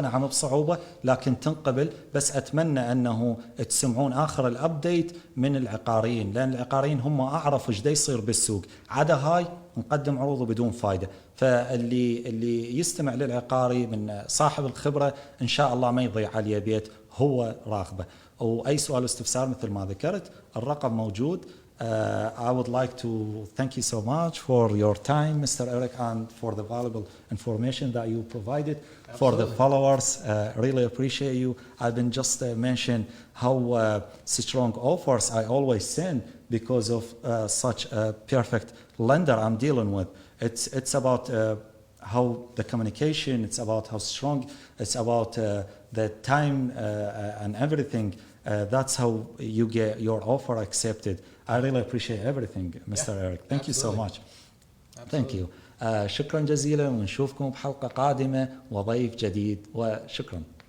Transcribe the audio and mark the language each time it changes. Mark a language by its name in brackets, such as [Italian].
[Arabic] نعم بصعوبة لكن تنقبل، بس أتمنى أنه تسمعون آخر الأبديت من العقاريين، لأن العقاريين هم أعرف إيش دا يصير بالسوق، عدا هاي نقدم عروضه بدون فايدة. فاللي يستمع للعقاري من صاحب الخبرة إن شاء الله ما يضيع عليه بيت هو راغبه. وأي سؤال واستفسار مثل ما ذكرت الرقم موجود. [English] I would like to thank you so much for your time, Mr. Eric, and for the valuable information that you provided. Absolutely. For the followers. Really appreciate you. I've been just mention how strong offers I always send because of such a perfect lender I'm dealing with. It's about how the communication, it's about how strong, it's about the time and everything. That's how you get your offer accepted. I really appreciate everything, Mr. Eric. Thank you so much. Thank you. [Arabic] شكرا جزيلا، ونشوفكم بحلقة قادمة وضيف جديد، وشكرا.